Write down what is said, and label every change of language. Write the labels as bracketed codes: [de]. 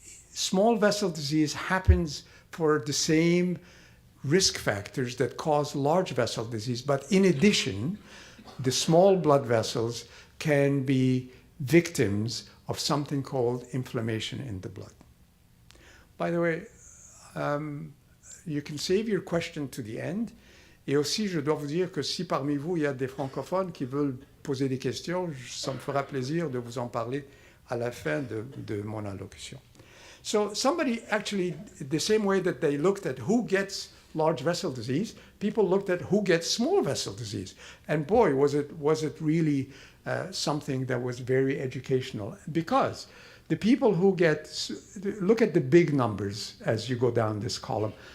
[en] Small vessel disease happens for the same risk factors that cause large vessel disease, but in addition, the small blood vessels can be victims of something called inflammation in the blood. By the way, you can save your question to the end. [fr] Et aussi, je dois vous dire que si parmi vous, il y a des francophones qui veulent poser des questions, ça me fera plaisir de vous en parler à la fin de mon allocution. [en] So somebody actually, the same way that they looked at who gets large vessel disease, people looked at who gets small vessel disease. And boy, was it really something that was very educational. Because the people who look at the big numbers as you go down this column.